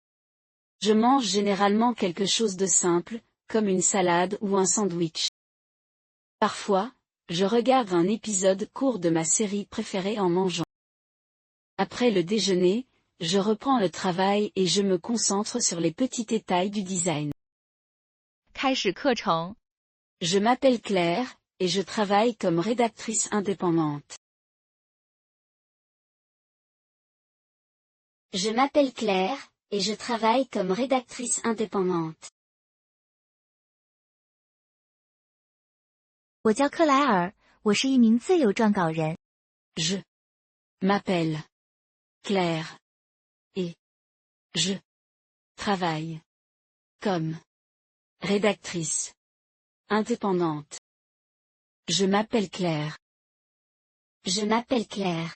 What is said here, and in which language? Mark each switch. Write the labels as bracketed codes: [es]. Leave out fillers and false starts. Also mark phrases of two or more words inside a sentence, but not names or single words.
[fr] Je mange généralement quelque chose de simple, comme une salade ou un sandwich. Parfois, je regarde un épisode court de ma série préférée en mangeant. Après le déjeuner, je reprends le travail et je me concentre sur les petits détails du design. [zh] 开始课程。 [fr] Je m'appelle Claire, et je travaille comme rédactrice indépendante. Je m'appelle Claire, et je travaille comme rédactrice indépendante. [zh] 我叫克莱尔，我是一名自由撰稿人。 [fr] Je m'appelle Claire, et je travaille comme rédactrice indépendante. Je m'appelle Claire. Je m'appelle Claire.